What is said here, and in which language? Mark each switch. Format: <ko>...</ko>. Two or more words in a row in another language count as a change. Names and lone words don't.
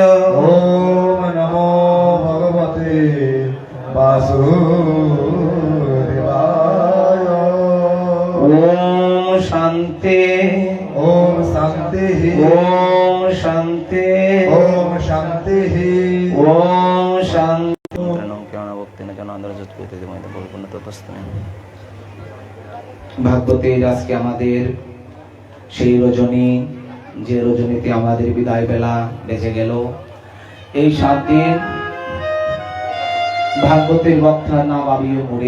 <sa>ওম নমো ভগবতে বাসুদেবায়। ওম শান্তি ওম শান্তি ওম শান্তি ওম শান্তি ওম শান্তি।</sa> <bn>ভাগবতে আজকে আমাদের সেই রজনী, যে রজনীতে আমাদের বিদায় বেলা বেজে গেল। এই 7 দিন ভাগবতের বক্তার নাম আবিও মোড়ে।</bn>